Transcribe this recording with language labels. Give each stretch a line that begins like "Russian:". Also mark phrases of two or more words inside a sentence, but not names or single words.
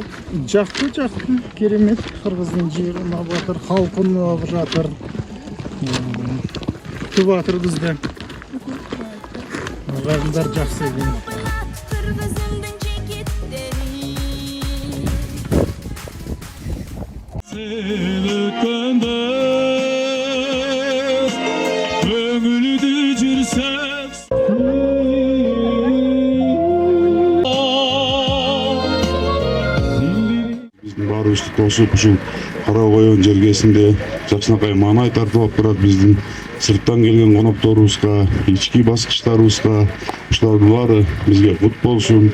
Kazakh: Жақты, керемет. Қырғыздың жері ұнап жатыр, халқы ұнап жатыр. Күтіп жатыр бізді. Ағайындар жақсы екен.
Kyrgyz: Биздин баарыбызды тосуп ушул Кара Коен жергесинде жакшынакай маанай тартып алып турат биздин сырттан келген конокторубузга, ички баскычтарыбызга ушулардын баары бизге кут болсун.